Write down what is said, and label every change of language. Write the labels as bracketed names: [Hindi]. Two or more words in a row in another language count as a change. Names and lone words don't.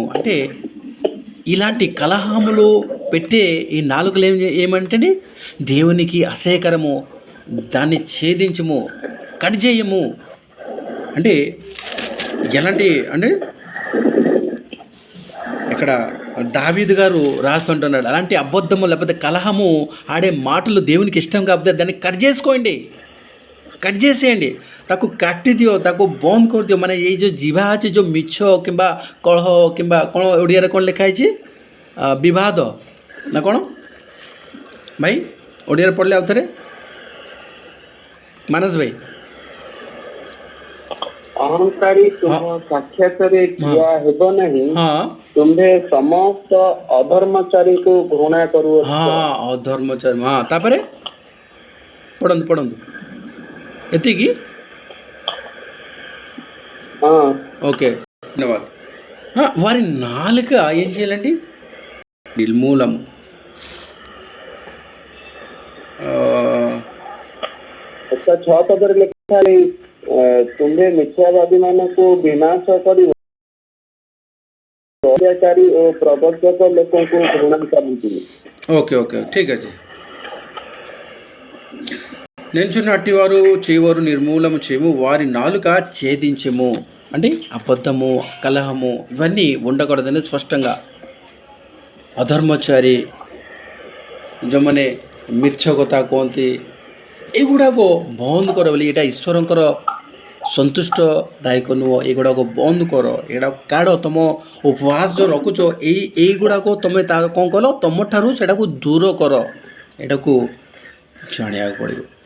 [Telugu] అంటే ఇలాంటి కలహములు పెట్టే ఈ నాలుకలు ఏమంటే దేవునికి అసహ్యకరము, దాన్ని ఛేదించము, కట్ చేయము। అంటే ఎలాంటి అంటే ఇక్కడ దావీదు గారు రాస్తుంటున్నాడు, అలాంటి అబద్ధము లేకపోతే కలహము ఆడే మాటలు దేవునికి ఇష్టం కాకపోతే దాన్ని కట్ చేసుకోండి, कट చేసేయండి [Odia] ତାକୁ କାଟି ଦିଅ ତାକୁ ବନ୍ଦ କରିଦିଅ ମାନେ ଏଇ ଯେଉଁ ଜିଭା ଅଛି ଯେଉଁ ମିଛ କିମ୍ବା କଳହ କିମ୍ବା କ'ଣ ଓଡ଼ିଆରେ କ'ଣ ଲେଖା ହେଇଛି ବିବାଦ ନା କ'ଣ ଭାଇ ଓଡ଼ିଆରେ ପଢ଼ିଲେ ଆଉ ଥରେ ମାନସ ଭାଇ ଅହଂକାରୀ ତୁମ ସାକ୍ଷାତରେ ଠିଆ ହେବ ନାହିଁ ତୁମ୍ଭେ ସମସ୍ତ ଅଧର୍ମଚାରୀକୁ ଘୃଣା କରୁଅଛ। ହଁ ଅଧର୍ମଚାରୀ ହଁ ତାପରେ ପଢ଼ନ୍ତୁ ପଢ଼ନ୍ତୁ ଏତିକି [Telugu] ఓకే ధన్యవాదాలు వారి నాలుక ఏం చేయాలండి నిర్మూలము [Odia] ଛଅ ପଦରେ ଲେଖା ତୁମ୍ଭେ ମିଥ୍ୟାବାଦୀ ମାନଙ୍କୁ ବିନାଶ କରିବ ଅତ୍ୟାଚାରୀ ଓ ପ୍ରବର୍ତ୍ତକ ଲୋକଙ୍କୁ ଘୃଣା କରନ୍ତି। [Telugu] ఓకే ఓకే [Odia] ଠିକ୍ ଅଛି [Telugu] నించున్న అట్టివారు చేయవారు నిర్మూలము చేయము వారి నాలుక ఛేదించము అంటే అబద్ధము కలహము ఇవన్నీ ఉండకూడదని స్పష్టంగా [Odia] ଅଧର୍ମଚାରୀ ଯେଉଁମାନେ ମିଛ କଥା କୁହନ୍ତି ଏଗୁଡ଼ାକ ବନ୍ଦ କର ବୋଲି ଏଇଟା ଈଶ୍ୱରଙ୍କର ସନ୍ତୁଷ୍ଟଦାୟକ ନୁହଁ ଏଗୁଡ଼ାକ ବନ୍ଦ କର ଏଗୁଡ଼ାକ କାଢ଼ ତୁମ ଉପବାସ ଯେଉଁ ରଖୁଛ ଏଇଗୁଡ଼ାକ ତୁମେ ତା କ'ଣ କଲ ତୁମଠାରୁ ସେଇଟାକୁ ଦୂର କର ଏଇଟାକୁ ଜାଣିବାକୁ ପଡ଼ିବ।